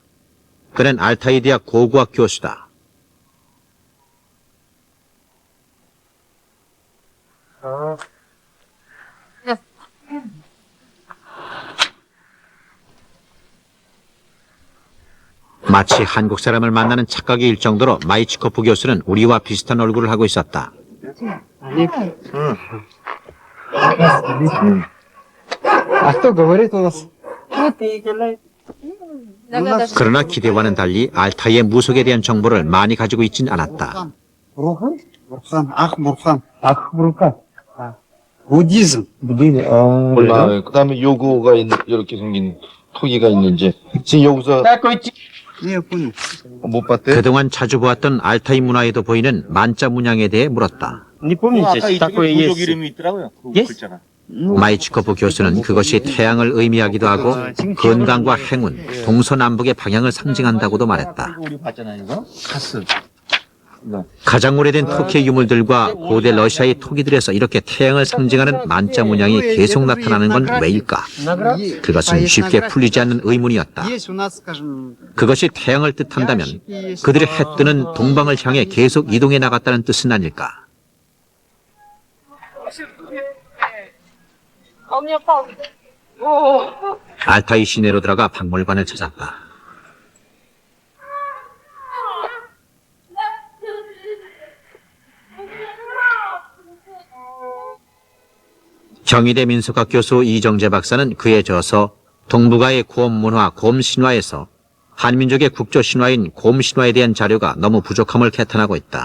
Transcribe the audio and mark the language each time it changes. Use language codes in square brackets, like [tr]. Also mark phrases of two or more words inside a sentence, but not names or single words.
[ko] 그는 알타이 대학 고고학 교수다. 마치 한국 사람을 만나는 착각이 일 정도로 마이치코프 교수는 우리와 비슷한 얼굴을 하고 있었다. [ru] А что говорит у нас? [ko] 그러나 기대와는 달리 알타이의 무속에 대한 정보를 많이 가지고 있진 않았다. [ru] Бурхан? Бурхан. Ах, Бурхан. буддизм. [ko] 몰라. 그다음에 요거가 이렇게 생긴 토기가 있는지 지금 여기서 [ru] Я понял. [ko] 못 봤대? 그동안 자주 보았던 알타이 문화에도 보이는 만자 문양에 대해 물었다. [ru] Не помните, такое есть? [ko] 마이치코프 교수는 그것이 태양을 의미하기도 하고 건강과 행운, 동서남북의 방향을 상징한다고도 말했다. 가장 오래된 터키의 유물들과 고대 러시아의 토기들에서 이렇게 태양을 상징하는 만자 문양이 계속 나타나는 건 왜일까? 그것은 쉽게 풀리지 않는 의문이었다. [ru] Есть у нас, скажем, [ko] 그것이 태양을 뜻한다면 그들이 해 뜨는 동방을 향해 계속 이동해 나갔다는 뜻은 아닐까? 알타이 시내로 들어가 박물관을 찾았다. 경희대 민속학 교수 이정재 박사는 그에 져서 동북아의 곰 문화, 곰 신화에서 한민족의 국조 신화인 곰 신화에 대한 자료가 너무 부족함을 개탄하고 있다.